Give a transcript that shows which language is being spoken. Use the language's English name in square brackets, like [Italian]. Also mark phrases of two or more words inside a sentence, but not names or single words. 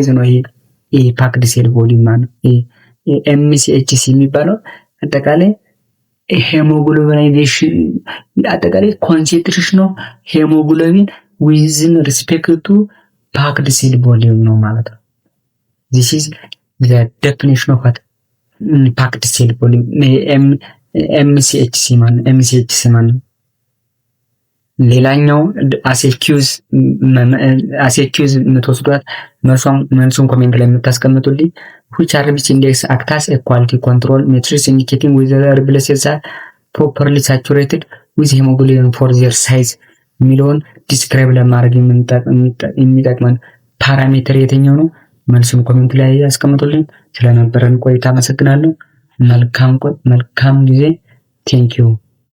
[Amharic] ነው። ይሄ [English] packed cell volume [Amharic] ማለት ኤምሲኤችሲ የሚባለው አጠቃላይ ሄሞግሎቢናይዜሽን አጠቃላይ [English] concentration of hemoglobin with respect to packed cell volume [Amharic] ነው ማለት ነው። [English] this is the definition of packed cell volume [Amharic] MCHC ማለት ሌላኛው አሴኪዩዝ የምትወስዷት መልሱን ኮሜንት ላይ የምታስቀምጡልኝ [English] which RBC index acts as a quality control matrix indicating whether red blood cells are properly saturated with hemoglobin for their size [Amharic] የሚለውን ዲስክራይብ ለማድረግ የሚጠቅመን ፓራሜትር የትኛው ነው? መልሱን ኮሜንት ላይ ያስቀምጡልኝ። ስለነበረን ቆይታ አመሰግናለሁ። መልካም ጊዜ። [English] thank you